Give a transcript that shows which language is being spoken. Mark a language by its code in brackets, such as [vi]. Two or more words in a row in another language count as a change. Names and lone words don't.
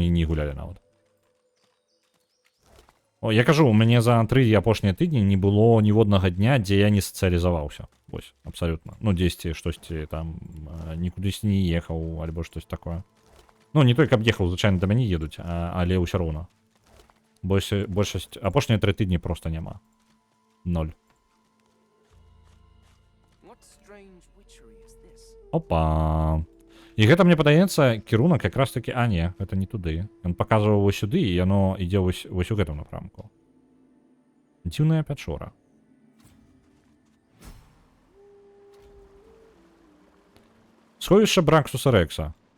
[be] Мы просто не гулялі нават. О, я кажу, у мяне за 3 апошнія тыдні не было ніводнага дня, дзе я не сацыялізаваўся. Вось, абсалютна. Ну, дзесьці штосьці там нікудысьці не ехаў, альбо штось такое. Ну, не той, каб ехаў, звычайна да мяне едуць, але ўсё роўна. Большасць апошнія 3 тыдні проста няма. 0. [en] What strange witchery is this? [be] Опа. І гэта, мне падаецца, кірунак якраз такі, а не, гэта не туды. Ён паказваў вось сюды, і яно ідзе вось у гэтым напрамку. Дзіўная пячора. Сховішча Браксуса Рекса.